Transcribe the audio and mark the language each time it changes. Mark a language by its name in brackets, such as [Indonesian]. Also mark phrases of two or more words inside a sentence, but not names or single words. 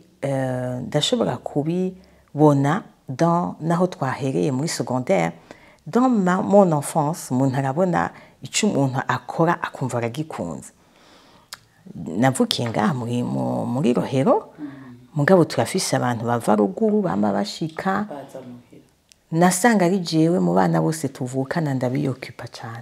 [Rundi] ndashobora kubibona naho twahereye muri secondaire [French] dans mon enfance [Rundi] umuntu arabona icyo umuntu akora akumva aragikunze navukiye ngaha muri Rohero mugabo turafise abantu bava ruguru bama bashika nasanga ari jewe mu bana bose tuvukana ndabiyokipa cyane